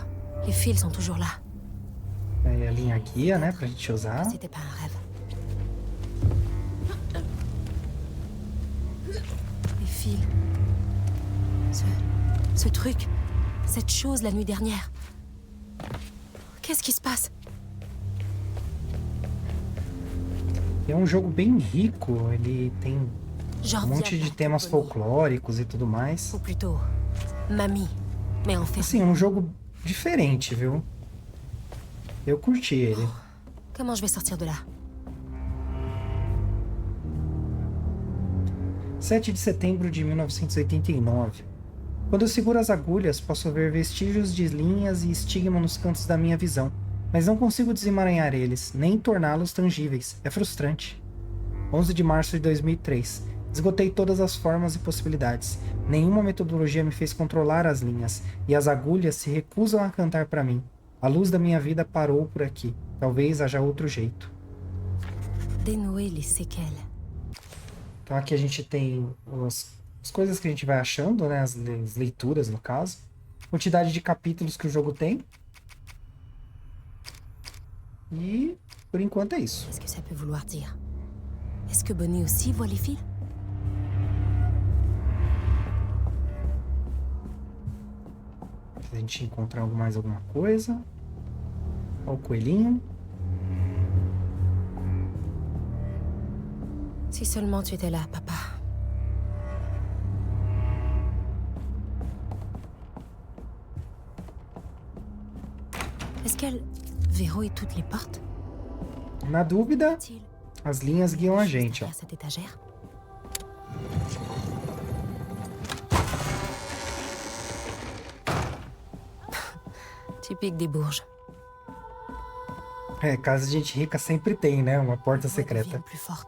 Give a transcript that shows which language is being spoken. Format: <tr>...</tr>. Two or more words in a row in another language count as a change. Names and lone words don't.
<fr>Les fils sont toujours là.</fr> <pt>Aí a linha guia, né, pra gente usar.</pt> <fr>C'était pas un rêve. Les fils. Ce truc. Cette chose la nuit dernière. Qu'est-ce qui se passe?</fr> <pt>É um jogo bem rico, ele tem</pt> <fr>J'en</fr> <pt>um</pt> <fr>reviens</fr> <pt>monte de</pt> <fr>pas,</fr> <pt>temas Bonnie. folclóricos e tudo mais.</pt> <fr>Ou plutôt, mamie. Mais en fait,</fr> <pt>Assim, é um jogo diferente, viu? Eu curti ele.</pt> <fr>comment je vais sortir de là?</fr> <pt>7 de setembro de 1989. Quando eu seguro as agulhas, posso ver vestígios de linhas e estigma nos cantos da minha visão, mas não consigo desemaranhar eles, nem torná-los tangíveis. É frustrante. 11 de março de 2003. Esgotei todas as formas e possibilidades. Nenhuma metodologia me fez controlar as linhas, e as agulhas se recusam a cantar para mim. A luz da minha vida parou por aqui. Talvez haja outro jeito.</pt> <fr>Dénouer les séquelles.</fr> <pt>Então aqui a gente tem as coisas que a gente vai achando, né? As leituras, no caso. Quantidade de capítulos que o jogo tem. E, por enquanto, é isso.</pt> <fr>Qu'est-ce que ça peut vouloir dire? Est-ce que Bonnie aussi voit les fils?</fr> <pt>Se a gente encontrar mais alguma coisa. Olha o coelhinho.</pt> <fr>Si seulement tu étais là, papa. Est-ce qu'elle verrouille toutes les portes?</fr> <pt>Na dúvida,</pt> <fr>T-il</fr> <pt>as linhas guiam a</pt> <fr>quelque chose</fr> <pt>gente, ó.</pt> <fr>derrière cette étagère? Typique des Bourges.</fr> <pt>É, casa de gente rica sempre tem, né? Uma porta</pt> <fr>La voix devient</fr> <pt>secreta.</pt> <fr>plus forte.</fr>